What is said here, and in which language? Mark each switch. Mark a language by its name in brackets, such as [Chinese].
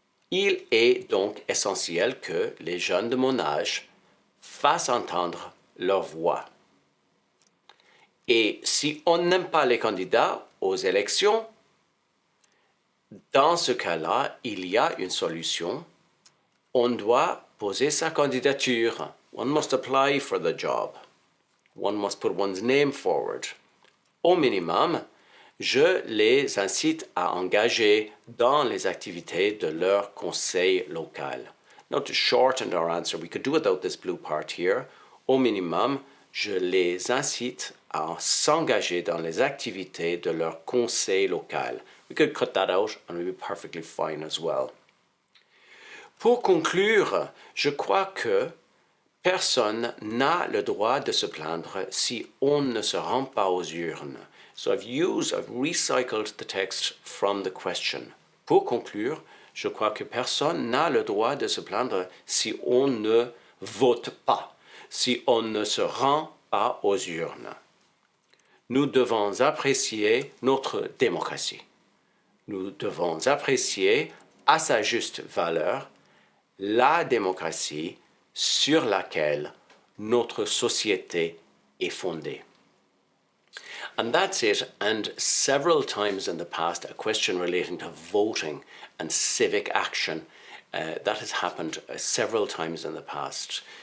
[French] Il est donc essentiel que les jeunes de mon âge fassent entendre leur voix. Et si on n'aime pas les candidats aux élections, dans ce cas-là, il y a une solution. On doit poser sa candidature. [English] One must apply for the job. One must put one's name forward. [French] Au minimum, je les incite à engager dans les activités de leur conseil local. [English] Now, to shorten our answer, we could do without this blue part here. [French] Au minimum, je les incite à s'engager dans les activités de leur conseil local. [English] We could cut that out and it would be perfectly fine as well. [French] Pour conclure, je crois que personne n'a le droit de se plaindre si on ne se rend pas aux urnes. [English] So I've recycled the text from the question. [French] Pour conclure, je crois que personne n'a le droit de se plaindre si on ne vote pas, si on ne se rend pas aux urnes. Nous devons apprécier notre démocratie. Nous devons apprécier à sa juste valeur la démocratie sur laquelle notre société est fondée. [English] And that's it. And several times in the past, a question relating to voting and civic action, that has happened several times in the past.